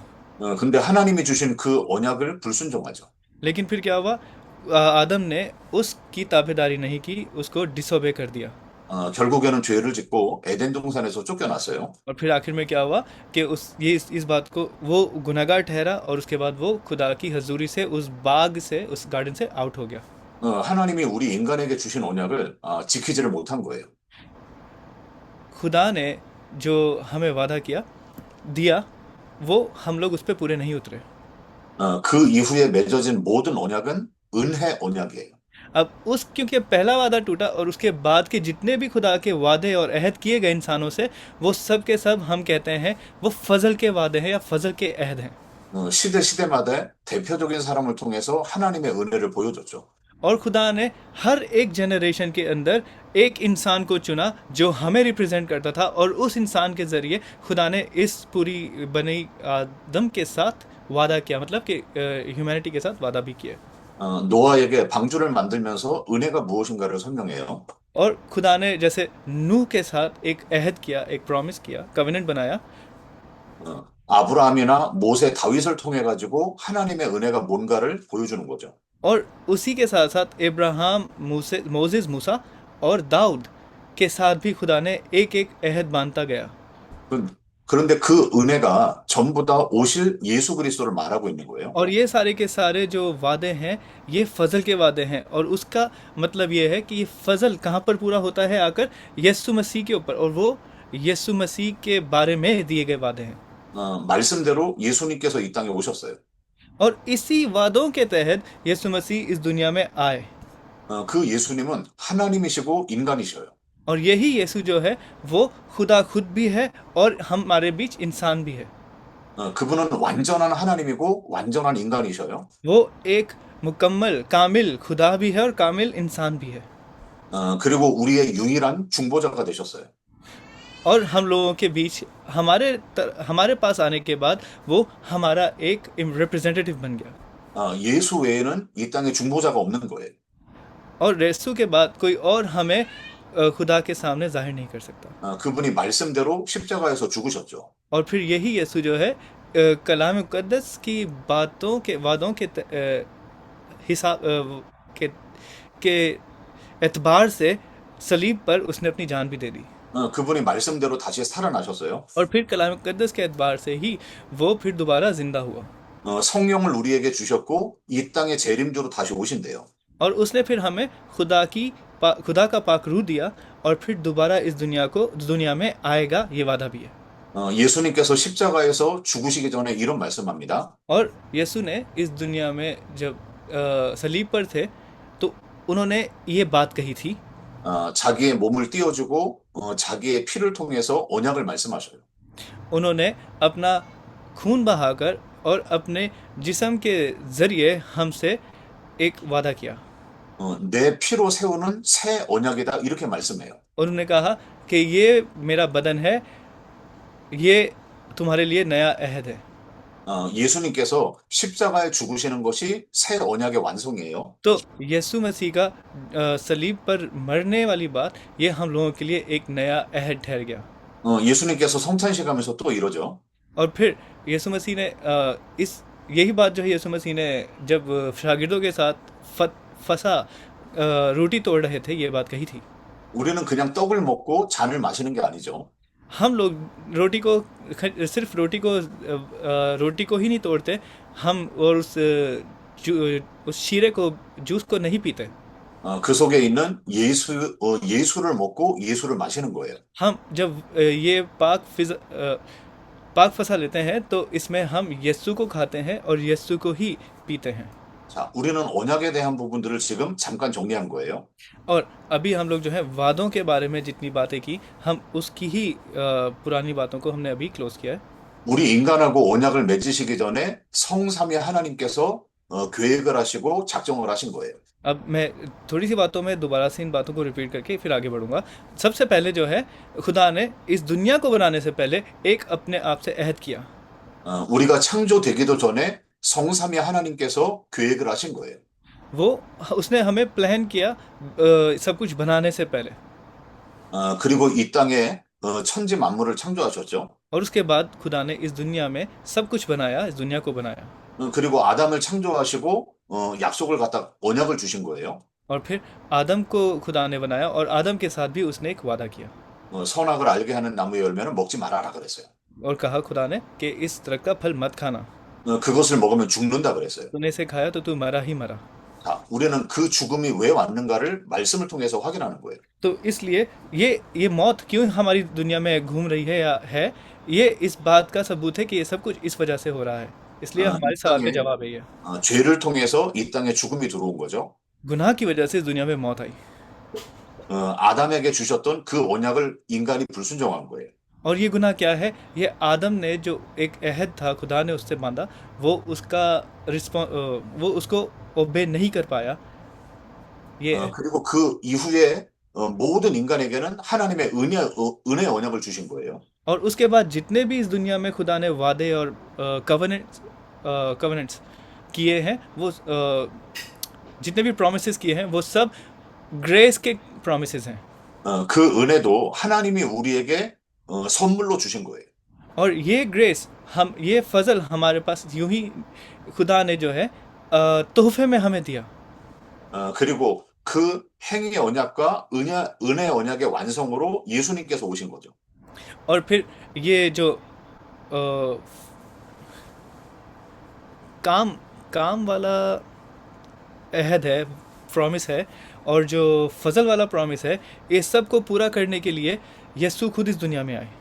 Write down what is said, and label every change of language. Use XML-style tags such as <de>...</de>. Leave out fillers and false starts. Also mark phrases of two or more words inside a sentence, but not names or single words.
<ko>근데 하나님이 주신 그 언약을 불순종하죠.</ko> <ur>لیکن پھر کیا ہوا? آدم نے اس کی تابعداری نہیں کی، اس کو ڈس اوبے کر دیا.</ur> <ko>결국에는 죄를 짓고 ए덴 동산에서 쫓겨났어요.</ko> <ur>اور پھر آخر میں کیا ہوا کہ اس بات کو وہ گناہگار ٹھہرا، اور اس کے بعد وہ خدا کی حضوری سے، اس باغ سے، اس گارڈن سے آؤٹ ہو گیا.</ur> <ko>하나님이 우리 인간에게 주신 언약을 지키지를 못한 거예요.</ko> <ur>خدا نے جو ہمیں وعدہ دیا، وہ ہم لوگ اس پر پورے نہیں اترے.</ur> <ko>그 이후에 맺어진 모든 언약은 은혜 언약이에요.</ko> <ur>اب اس کیونکہ پہلا وعدہ ٹوٹا، اور اس کے بعد کے جتنے بھی خدا کے وعدے اور عہد کیے گئے انسانوں سے، وہ سب کے سب ہم کہتے ہیں وہ فضل کے وعدے ہیں یا فضل کے عہد ہیں.</ur> <ko>시대마다 대표적인 사람을 통해서 하나님의 은혜를 보여줬죠.</ko> <ur>اور خدا نے ہر ایک جنریشن کے اندر ایک انسان کو چنا جو ہمیں ریپریزنٹ کرتا تھا، اور اس انسان کے ذریعے خدا نے اس پوری بنی آدم کے ساتھ وعدہ کیا، مطلب کہ ہیومینٹی کے ساتھ وعدہ بھی کیا.</ur> <ko>노아에게 방주를 만들면서 은혜가 무엇인가를 설명해요.</ko> <ur>اور خدا نے جیسے نوح کے ساتھ ایک عہد کیا، ایک پرامس کیا، کوویننٹ بنایا.</ur> <ko>아브라함이나 모세, 다윗을 통해 가지고 하나님의 은혜가 뭔가를 보여주는 거죠.</ko> <ur>اور اسی کے ساتھ ساتھ ابراہیم، موسیس، موسیٰ اور داؤد کے ساتھ بھی خدا نے ایک ایک عہد باندھتا گیا.</ur> <ko>그 그런데 그 은혜가 전부 다 오실 예수 그리스도를 말하고 있는 거예요.</ko> <ur>اور یہ سارے کے سارے جو وعدے ہیں یہ فضل کے وعدے ہیں، اور اس کا مطلب یہ ہے کہ یہ فضل کہاں پر پورا ہوتا ہے، آ کر یسوع مسیح کے اوپر، اور وہ یسوع مسیح کے بارے میں دیے گئے وعدے ہیں.</ur> <ko>말씀대로 예수님께서 이 땅에 오셨어요.</ko> <ur>اور اسی وعدوں کے تحت یسوع مسیح اس دنیا میں آئے.</ur> <ko>그 예수님은 하나님이시고 인간이셔요.</ko> <ur>اور یہی یسوع جو ہے وہ خدا خود بھی ہے اور ہمارے بیچ انسان بھی ہے.</ur> <ko>그분은 완전한 하나님이고 완전한 인간이셔요.</ko> <ur>وہ ایک مکمل کامل خدا بھی ہے اور کامل انسان بھی ہے.</ur> <ko>그리고 우리의 유일한 중보자가 되셨어요.</ko> <ur>اور ہم لوگوں کے بیچ ہمارے پاس آنے کے بعد وہ ہمارا ایک ریپریزنٹیٹو بن گیا.</ur> <ko>예수 외에는 이 땅에 중보자가 없는 거예요.</ko> <ur>اور یسوع کے بعد کوئی اور ہمیں خدا کے سامنے ظاہر نہیں کر سکتا.</ur> <ko>그분이 말씀대로 십자가에서 죽으셨죠.</ko> <ur>اور پھر یہی یسوع جو ہے کلام مقدس کی باتوں کے وعدوں کے حساب کے کے اعتبار سے صلیب پر اس نے اپنی جان بھی دے دی.</ur> <ko>그분이 말씀대로 다시 살아나셨어요.</ko> <ur>اور پھر کلام مقدس کے اعتبار سے ہی وہ پھر دوبارہ زندہ ہوا.</ur> <ko>성령을 우리에게 주셨고 이 땅에 재림주로 다시 오신대요.</ko> <ur>اور اس نے پھر ہمیں خدا کا پاک روح دیا، اور پھر دوبارہ اس دنیا میں آئے گا، یہ وعدہ بھی ہے.</ur> <ko>예수님께서 십자가에서 죽으시기 전에 이런 말씀합니다.</ko> <ur>اور یسوع نے اس دنیا میں جب صلیب پر تھے تو انہوں نے یہ بات کہی تھی.</ur> <ko>자기의 몸을 띄워주고 자기의 피를 통해서 언약을 말씀하셔요.</ko> <ur>انہوں نے اپنا خون بہا کر اور اپنے جسم کے ذریعے ہم سے ایک وعدہ کیا.</ur> <ko>내 피로 세우는 새 언약이다 이렇게 말씀해요.</ko> <ur>انہوں نے کہا کہ یہ میرا بدن ہے، یہ تمہارے لیے نیا عہد ہے.</ur> <ko>예수님께서 십자가에 죽으시는 것이 새 언약의 완성이에요.</ko> <ur>تو یسوع مسیح کا صلیب پر مرنے والی بات، یہ ہم لوگوں کے لیے ایک نیا عہد ٹھہر گیا.</ur> <ko>예수님께서 성찬식 하면서 또 이러죠.</ko> <ur>اور پھر یسوع مسیح نے یہی بات جو ہے یسوع مسیح نے جب شاگردوں کے ساتھ فسح روٹی توڑ رہے تھے، یہ بات کہی تھی.</ur> <ko>우리는 그냥 떡을 먹고 잔을 마시는 게 아니죠.</ko> <ur>ہم لوگ صرف روٹی کو ہی نہیں توڑتے، ہم اور اس شیرے کو، جوس کو نہیں پیتے.</ur> <ko>그 속에 있는 예수를 먹고 예수를 마시는 거예요.</ko> <ur>ہم جب یہ پاک فسح لیتے ہیں تو اس میں ہم یسوع کو کھاتے ہیں اور یسوع کو ہی پیتے ہیں.</ur> <ko>자, 우리는 언약에 대한 부분들을 지금 잠깐 정리한 거예요.</ko> <ur>اور ابھی ہم لوگ جو ہے وعدوں کے بارے میں جتنی باتیں کی، ہم اس کی ہی پرانی باتوں کو ہم نے ابھی کلوز کیا ہے.</ur> <ko>우리 인간하고 언약을 맺으시기 전에 성삼위 하나님께서 계획을 하시고 작정을 하신 거예요.</ko> <ur>اب میں تھوڑی سی باتوں میں دوبارہ سے ان باتوں کو ریپیٹ کر کے پھر آگے بڑھوں گا. سب سے پہلے جو ہے خدا نے اس دنیا کو بنانے سے پہلے ایک اپنے آپ سے عہد کیا.</ur> <ko>우리가 창조되기도 전에 성삼위 하나님께서 계획을 하신 거예요.</ko> <ur>وہ اس نے ہمیں پلان کیا سب کچھ بنانے سے پہلے.</ur> <ko>그리고 이 땅에 천지 만물을 창조하셨죠.</ko> <ur>اور اس کے بعد خدا نے اس دنیا میں سب کچھ بنایا، اس دنیا کو بنایا.</ur> <ko>그리고 아담을 창조하시고 약속을 갖다 언약을 주신 거예요.</ko> <ur>اور پھر آدم کو خدا نے بنایا اور آدم کے ساتھ بھی اس نے ایک وعدہ کیا.</ur> <ko>선악을 알게 하는 나무의 열매는 먹지 말아라 그랬어요.</ko> <ur>اور کہا خدا نے کہ اس درخت کا پھل مت کھانا,</ur> <ko>그것을 먹으면 죽는다 그랬어요.</ko> <ur>تو نے اسے کھایا تو تو مرا ہی مرا.</ur> <ko>자, 우리는 그 죽음이 왜 왔는가를 말씀을 통해서 확인하는 거예요.</ko> <ur>تو اس لیے یہ موت کیوں ہماری دنیا میں گھوم رہی ہے یا ہے، یہ اس بات کا ثبوت ہے کہ یہ سب کچھ اس وجہ سے ہو رہا ہے. اس لیے ہمارے</ur> <ko>이</ko> <ur>سوال کا</ur> <ko>땅에</ko> <ur>جواب ہے یہ,</ur> <ko>죄를 통해서 이 땅에 죽음이 들어온 거죠.</ko> <ur>گناہ کی وجہ سے اس دنیا میں موت آئی.</ur> <ko>아담에게 주셨던 그 언약을 인간이 불순종한 거예요.</ko> <ur>اور یہ گناہ کیا ہے? یہ آدم نے جو ایک عہد تھا خدا نے اس سے باندھا، وہ اس کو اوبے نہیں کر پایا. یہ</ur> <ko>그리고 그 이후에 모든 인간에게는 하나님의 은혜 언약을 주신 거예요.</ko> <ur>اور اس کے بعد جتنے بھی اس دنیا میں خدا نے وعدے اور کوویننٹس کیے ہیں، وہ جتنے بھی پرامسز کیے ہیں وہ سب گریس کے پرامسز ہیں.</ur> <ko>그 은혜도 하나님이 우리에게 선물로 주신 거예요.</ko> <ur>اور یہ گریس یہ فضل ہمارے پاس یوں ہی خدا نے جو ہے تحفے میں ہمیں دیا.</ur> <ko>그리고 그 행위 언약과 은혜 언약의 완성으로 예수님께서 오신 거죠.</ko> <ur>اور پھر یہ جو اَ، کام کام والا عہد ہے، پرامس ہے، اور جو فضل والا پرامس ہے، یہ سب کو پورا کرنے کے لیے یسوع خود اس دنیا میں آئے.</ur>